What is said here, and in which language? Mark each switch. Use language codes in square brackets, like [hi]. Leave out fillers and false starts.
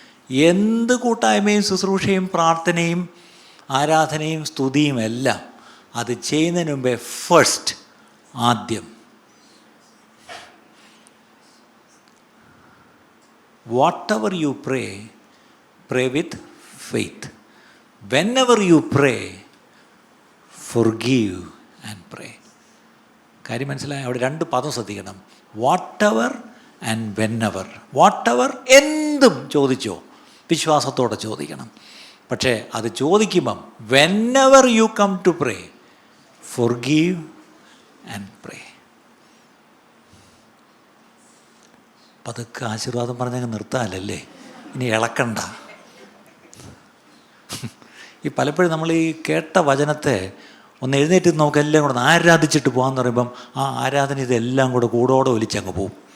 [ml] എന്ത് കൂട്ടായ്മയും ശുശ്രൂഷയും പ്രാർത്ഥനയും ആരാധനയും സ്തുതിയും എല്ലാം അത് ചെയ്യുന്നതിന് മുമ്പേ ഫസ്റ്റ് ആദ്യം [en] whatever you pray with faith. Whenever you pray, forgive and pray. [ml] കാര്യം മനസ്സിലായി? അവിടെ രണ്ട് പദം ശ്രദ്ധിക്കണം. [en] whatever and whenever. [ml] whatever എന്തും ചോദിച്ചോ, വിശ്വാസത്തോടെ ചോദിക്കണം. പക്ഷേ അത് ചോദിക്കുമ്പം [en] whenever you come to pray, forgive and pray. [ml] പതുക്കെ ആശീർവാദം പറഞ്ഞങ്ങ് നിർത്താനല്ലേ, ഇനി ഇളക്കണ്ട. ഈ പലപ്പോഴും നമ്മൾ ഈ കേട്ട വചനത്തെ ഒന്ന് എഴുന്നേറ്റ് നമുക്ക് എല്ലാം കൂടെ ആരാധിച്ചിട്ട് പോകാമെന്ന് പറയുമ്പം ആ ആരാധന ഇതെല്ലാം കൂടെ കൂടോടെ ഒലിച്ചങ്ങ് പോവും.